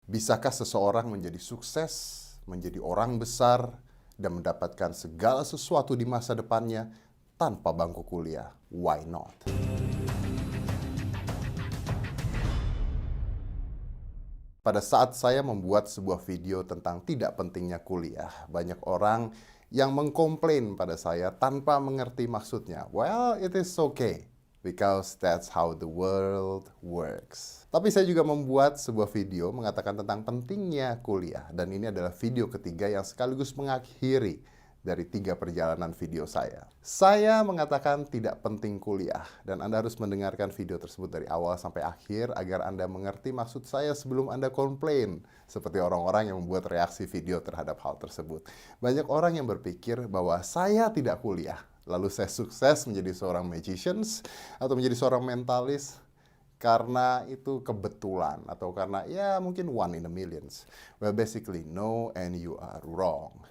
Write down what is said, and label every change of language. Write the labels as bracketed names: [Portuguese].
[Indonesian] Bisakah seseorang menjadi sukses, menjadi orang besar, dan mendapatkan segala sesuatu di masa depannya tanpa bangku kuliah? [English] Why not? [Indonesian] Pada saat saya membuat sebuah video tentang tidak pentingnya kuliah, banyak orang yang mengkomplain pada saya tanpa mengerti maksudnya. [English] Well, it is okay, because that's how the world works. [Indonesian] Tapi saya juga membuat sebuah video mengatakan tentang pentingnya kuliah. Dan ini adalah video ketiga yang sekaligus mengakhiri dari 3 perjalanan video saya. Saya mengatakan tidak penting kuliah, dan Anda harus mendengarkan video tersebut dari awal sampai akhir agar Anda mengerti maksud saya sebelum Anda komplain, seperti orang-orang yang membuat reaksi video terhadap hal tersebut. Banyak orang yang berpikir bahwa saya tidak kuliah, lalu saya sukses menjadi seorang magicians atau menjadi seorang mentalis karena itu kebetulan atau karena ya mungkin [English] one in a millions. Well, basically no, and you are wrong.